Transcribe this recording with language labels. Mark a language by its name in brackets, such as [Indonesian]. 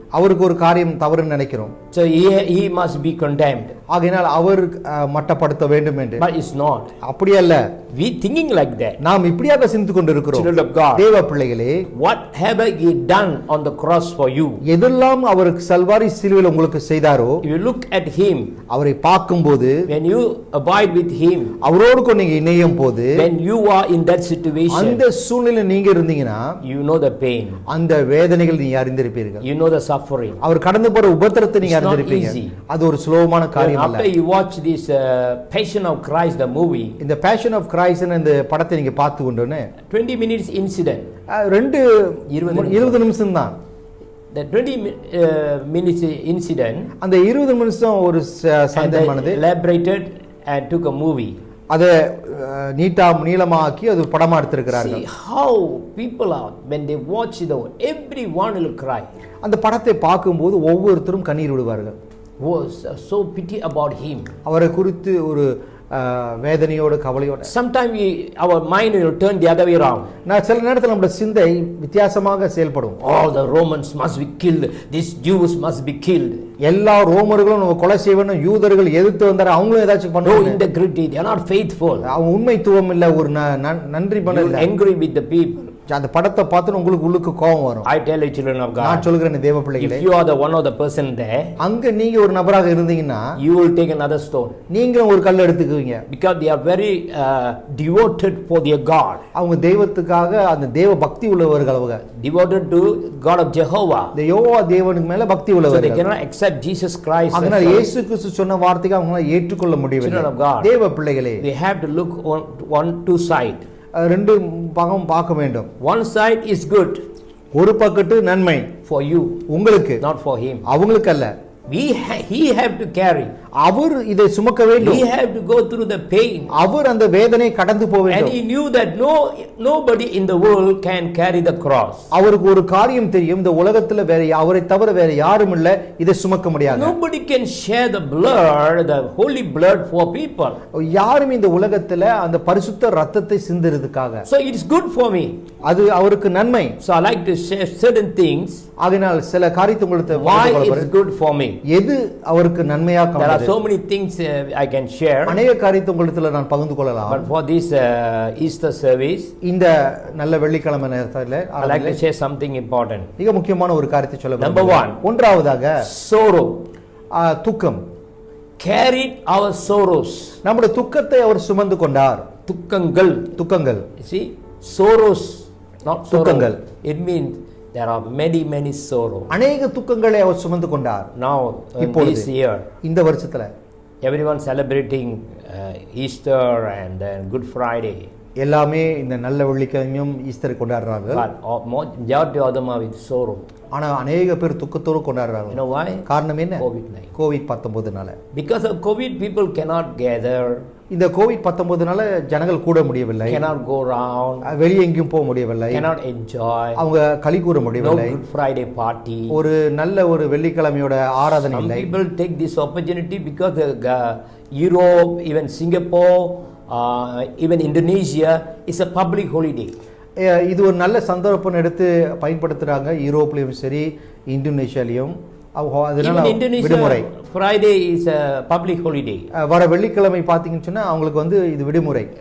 [Tamil] அவருக்கு ஒரு காரியம் தவறுன்னு நினைக்கிறோம். [English] So he must be condemned. [Tamil] ஆகையால் அவர் மட்டப்படுத்த வேண்டும் என்று. [English] But it's not. [Tamil] அப்படி அல்ல. [English] We thinking like that. [Tamil] நாம் இப்படியாக சிந்தித்துக் கொண்டிருக்கிறோம். [English] Children of God. [Tamil] தேவ பிள்ளைகளே, [English] what have he done on the cross for you? [Tamil] எதெல்லாம் அவர் கல்வாரி சிலுவையில் உங்களுக்கு செய்தாரோ, [English] if you look at him, [Tamil] அவரை பார்க்கும்போது, [English] when you abide with him, [Tamil] அவரோடு கூட நீங்க இணையும் போது, [English] when you are in that situation, [Tamil] அந்த சூழ்நிலையில் நீங்க இருந்தீங்கன்னா, [English] you know the pain, [Tamil] அந்த வேதனைகள் நீங்க அறிந்திருப்பீர்கள். [English] you know the suffering. [Tamil] அவர் கடந்து போற உபத்திரத்தை நீங்க அறிந்திருப்பீங்க. அது ஒரு சுலபமான காரியம் அல்ல. [English] After you watch this Passion of Christ the movie, [Tamil] இந்த Passion of Christ இந்த படத்தை நீங்க பார்த்து கொண்டோனே [English] 20 minutes incident, [Tamil] 20 நிமிஷம் தான். [English] the 20 minutes incident, [Tamil] அந்த 20 நிமிஷம் ஒரு சம்பவமானது [English] elaborated and took a movie. [Tamil] அதை நீளமாக்கி அது படமா எடுத்திருக்கிறார்கள். [English] See how people are when they watch it, everyone will cry. [Tamil] அந்த படத்தை பார்க்கும்போது ஒவ்வொருத்தரும் கண்ணீர் விடுவார்கள். [English] Was so pity about him. [Tamil] அவரை குறித்து ஒரு வேதனையோட கவலையோட. [English] Sometimes our mind will turn the other way around. [Tamil] நான் சில நேரத்தில் நம்முடைய சிந்தை வித்தியாசமாக செயல்படும். [English] All the Romans must be killed, these Jews must be killed. [Tamil] எல்லா ரோமர்களும் நம்ம கொலை செய்யணும், யூதர்கள் எதிர்த்து வந்தாரு, அவங்களும் ஏதாச்சும் பண்ணுவாங்க. [English] No integrity, they are not faithful. [Tamil] அவங்க உண்மைத்துவம் இல்ல, ஒரு நன்றி பண்ணல. [English] Angry with the people. [Tamil] அந்த படத்தை பார்த்து உங்களுக்கு உள்ளுக்கு கோபம் வரும். [English] I tell you, children of God, [Tamil] நான் சொல்கிறேன் தேவ பிள்ளைகளே, [English] if you are the one of the person there, [Tamil] அங்க நீங்க ஒரு நபராக இருந்தீங்கன்னா, [English] you will take another stone. [Tamil] நீங்களும் ஒரு கல் எடுத்துக்குவீங்க. [English] Because they are very devoted for their God. [Tamil] அவங்க தெய்வத்துக்காக அந்த தேவ பக்தி உள்ளவர்கள், அவங்க [English] devoted to God of Jehovah. [Tamil] Jehovah தேவனுக்கு மேல பக்தி உள்ளவர்கள். [English] So they cannot accept Jesus Christ. [Tamil] அதனால இயேசு கிறிஸ்து சொன்ன வார்த்தையை அவங்களால ஏற்றுக்கொள்ள முடியவில்லை. [English] Children of God, [Tamil] தேவ பிள்ளைகளே, [English] they have to look on two side. [Tamil] ரெண்டு பக்கம் பார்க்க வேண்டும். [English] One side is good, [Tamil] ஒரு பக்கத்து நன்மை [English] for you, [Tamil] உங்களுக்கு, [English] not for him. [Tamil] அவங்களுக்கு அல்ல. [English] He have to carry. [Tamil] அவர் இதை சுமக்க வேண்டும். [English] He have to go through the pain. [Tamil] அவர் அந்த வேதனை கடந்து போக வேண்டும். [English] And he knew that nobody in the world can carry the cross. [Tamil] அவருக்கு ஒரு காரியம் தெரியும், இந்த உலகத்துல வேற அவரை தவிர வேற யாரும் இல்ல இதை சுமக்க முடியாது. [English] Nobody can share the blood, the holy blood for people. [Tamil] யாரும் இந்த உலகத்துல அந்த பரிசுத்த ரத்தத்தை சிந்துறதுக்காக. [English] So it is good for me. [Tamil] அது அவருக்கு நன்மை. [English] So I like to share certain things. [Tamil] ஆகையால் சில காரியத்தை உங்களுக்கு [English] why it is good for me. [Tamil] எது அவருக்கு நன்மையாக [English] There are so many things I can share. [Tamil] அநேக காரியத்தை உங்களுக்கு நான் பகிர்ந்து கொள்ளலாம். [English] But for this Easter service, [Tamil] இந்த நல்ல வெள்ளிக்கிழமை நேரத்துல [English] I like to share something important. [Tamil] மிக முக்கியமான ஒரு காரியத்தை சொல்ல [English] Number one, [Tamil] ஒன்றாவதாக [English] sorrow. [Tamil] துக்கம். [English] Carried our sorrows. [Tamil] நம்முடைய துக்கத்தை அவர் சுமந்து கொண்டார். துக்கங்கள். [English] See, sorrows, not [Tamil] துக்கங்கள். [English] It means there are many sorrow. [Tamil] அநேக துக்கங்களை அவர் சுமந்து கொண்டார். [English] Now this year, [Tamil] இந்த வருஷத்துல [English] everyone celebrating Easter and then Good Friday. [Tamil] எல்லாமே இந்த நல்ல வெள்ளிக்கிழமையும் ஈஸ்டர் கொண்டாடுறாங்க. [English] But majority of them are with sorrow. [Tamil] ஆனா அநேக பேர் துக்கத்தோடு கொண்டாடுறாங்க. [English] You know why? [Tamil] காரணம் என்ன? [English] COVID-19. [Tamil] னால. [English] Because of COVID, people cannot gather. [Tamil] இந்த COVID-19னால ஜனங்கள் கூட முடியவில்லை. [English] Cannot go around. [Tamil] வெளியே எங்கேயும் போக முடியவில்லை. [English] Cannot enjoy. [Tamil] அவங்க களி கூற முடியவில்லை. [English] No Good Friday party. [Tamil] ஒரு நல்ல ஒரு வெள்ளிக்கிழமையோட ஆராதனை இல்லை. [English] Some people take this opportunity because Europe, even Singapore, even Indonesia is a public holiday. [Tamil] இது ஒரு நல்ல சந்தர்ப்பம் எடுத்து பயன்படுத்துறாங்க. யூரோப்லயும் சரி, இந்தோனேஷியாலயும். அதனால விடுமுறை. [English] Friday is a public holiday. [Tamil] வர வெள்ளிக்கிழமை பாத்தீங்கன்னு சொன்னா அவங்களுக்கு வந்து இது விடுமுறை.